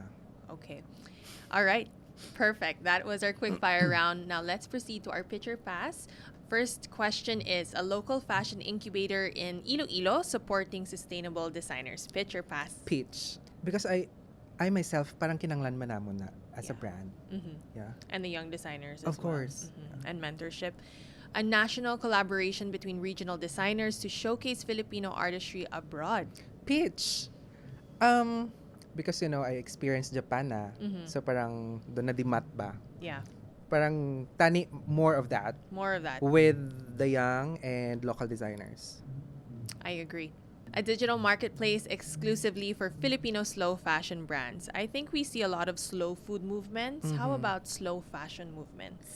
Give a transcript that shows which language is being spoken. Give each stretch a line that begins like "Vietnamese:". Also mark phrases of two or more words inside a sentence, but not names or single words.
English: Okay. All right. Perfect. That was our quick fire round. Now let's proceed to our picture pass. First question is, a local fashion incubator in Iloilo supporting sustainable designers. Picture pass. Peach. Because I myself,
Hiligaynon: parang kinanglan man namon na
English: as a brand.
Hiligaynon: Yeah.
English: And the young designers as Of course. well. And mentorship. A national collaboration between regional designers to showcase Filipino artistry abroad. Peach. because I experienced Japan na. Mhm.
Hiligaynon: So parang doon na dimat ba?
English: Yeah,
Hiligaynon: Parang tani
English: more of that more of that. with the young and local designers. I agree. A digital marketplace exclusively for Filipino slow fashion brands. I think we see a lot of slow food movements. How Mhm. about slow fashion movements?